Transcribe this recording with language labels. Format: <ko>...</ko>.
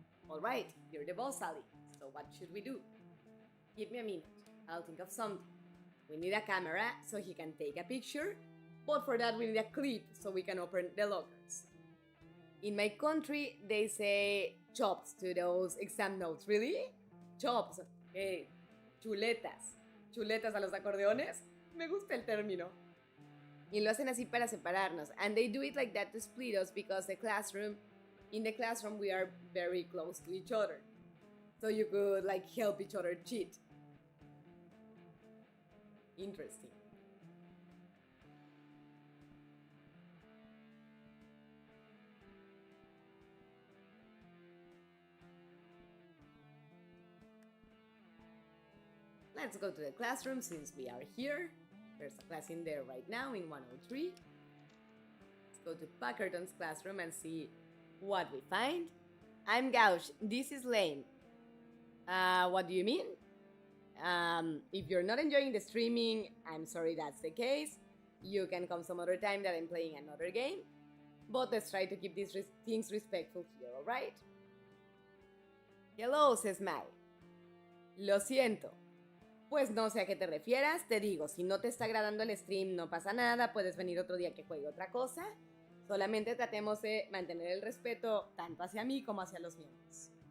<en>Alright, you're the boss, Ali. So what should we do? Give me a minute. I'll think of something. We need a camera so he can take a picture, but for that we need a clip so we can open the lockers. In my country, they say chops to those exam notes. Really? Chops. Chuletas.</en> <es>Chuletas a los acordeones. Me gusta el término. Y lo hacen así para separarnos.</es> <en>And they do it like that to split us because in the classroom we are very close to each other. So you could like help each other cheat. Interesting. Let's go to the classroom since we are here. There's a class in there right now in 103. Let's go to Packerton's classroom and see what we find. I'm Gauch. This is Lane. What do you mean? If you're not enjoying the streaming, I'm sorry that's the case. You can come some other time that I'm playing another game. But let's try to keep these things respectful here, alright? Hello, says Mai.</en> <es>Lo siento. Pues no sé a qué te refieras, te digo, si no te está agradando el stream no pasa nada, puedes venir otro día que juegue otra cosa. Solamente tratemos de mantener el respeto tanto hacia mí como hacia los miembros.</es>